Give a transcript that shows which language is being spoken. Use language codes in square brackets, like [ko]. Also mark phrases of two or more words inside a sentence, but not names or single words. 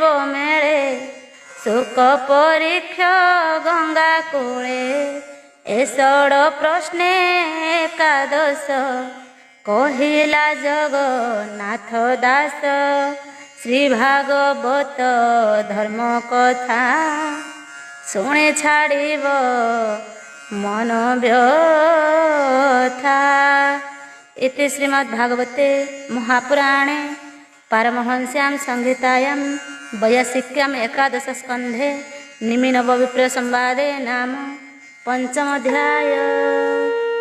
[or] ମେଳେ ଶୁକ ପରୀକ୍ଷ ଗଙ୍ଗା କୂଳେ ଏ ଷଡ଼ ପ୍ରଶ୍ନେ ଏକାଦଶ କହିଲା ଜଗନ୍ନାଥ ଦାସ ଶ୍ରୀ ଭାଗବତ ଧର୍ମ କଥା ଶୁଣି ଛାଡ଼ିବ ମନ ବ୍ୟଥା। [sa] इति श्रीमद्भागवते महापुराणे पारमहंस्यां संहितायां वैयासिक्याम् एकादशस्कन्धे निमिनवविप्रसंवादे नाम 5 अध्याय।